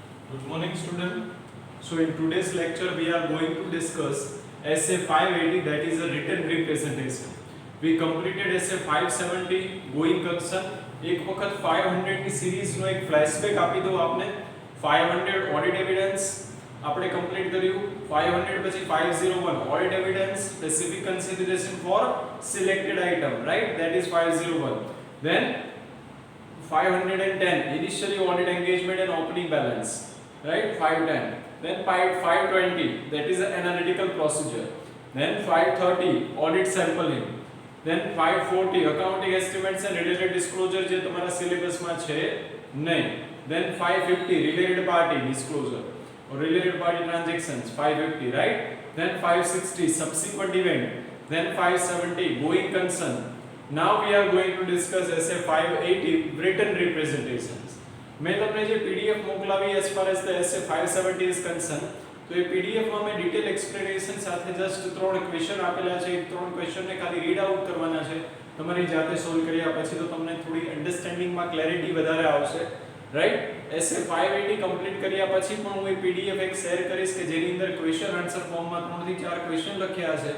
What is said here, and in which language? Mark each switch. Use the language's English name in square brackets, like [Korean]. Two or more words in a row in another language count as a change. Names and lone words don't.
[English] Good morning, student. So in today's lecture we are going to discuss essay 580, that is a written representation. We completed essay 570 going concern. [Hindi] एक वक्त 500 की सीरीज [Gujarati] નો એક ફ્લેશબેક આપી દઉં આપને. 500 [English] audit evidence [Gujarati] આપણે કમ્પ્લીટ કર્યું. [English] 500 પછી 501 audit evidence specific consideration for selected item, right? That is 501. Then 510 initially audit engagement and opening balance, right? 510. Then 520, that is an analytical procedure. Then 530 audit sampling. Then 540 accounting estimates and related disclosure [Gujarati] જે તમારા સિલેબસમાં છે નહીં. [English] Then 550 related party disclosure or related party transactions, 550, right? Then 560 subsequent event. Then 570 going concern. Now we are going to discuss essay 580 written representations. मैं [Gujarati] તમને જે PDF મોકલાવી [English] as far as the essay 570 is concerned, [Gujarati] તો એ PDF માં મેં [English] detail explanation [Gujarati] સાથે જસ્ટ ત્રણ ક્વેશ્ચન આપેલા છે. એ ત્રણ ક્વેશ્ચન ને ખાલી [English] read out [Gujarati] કરવાના છે. તમારી જાતે સોલ્વ કર્યા પછી તો તમને થોડી અન્ડરસ્ટેન્ડિંગ માં ક્લેરિટી વધારે આવશે, રાઈટ? essay 580 કમ્પ્લીટ કર્યા પછી પણ હું એ PDF એક શેર કરીશ કે જેની અંદર [English] question answer [Gujarati] ફોર્મમાં 3 થી 4 ક્વેશ્ચન લખ્યા છે.